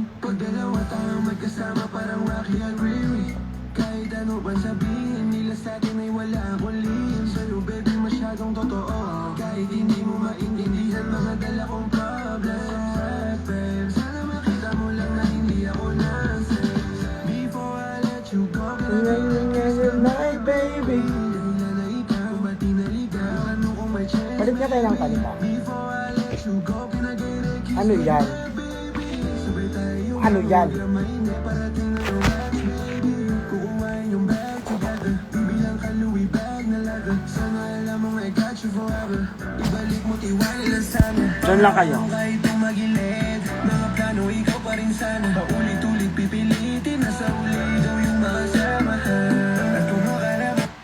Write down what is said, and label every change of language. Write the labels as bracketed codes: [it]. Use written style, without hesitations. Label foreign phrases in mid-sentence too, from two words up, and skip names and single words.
[tl] Pag dalawa tayo magkasama parang Rocky at Riri. Kahit ano bang sabihin nila sa'tin ay wala akong lihim. Sa'yo baby masyadong totoo. Kahit hindi mo maintindihan mga dala kong [en] problems, babe. [tl] Sana makita mo lang na hindi ako nonsense. [en] Before I let you go, Good night, baby. [tl] dahilan na ikaw, ba't di naligaw? Ano kung may chance? Palit nga tayo ng kalita. [en] Before I let you go, [tl] pinag-inig Ano yan? sabay tayo. Ano yan? Mainit parating na yung [en] racket, baby. [tl] Kukuhain yung [en] bag together. [tl] Bibilang ka Louis bag na leather. Sana alam mong [en] I got you forever. [tl] Ibalik mo tiwala lang sana. Diyan lang kayo. Kahit tumagilid, mga plano ikaw pa rin sana. Paulit-ulit pipilitin na sa uli ikaw yung makasama. At kung makarap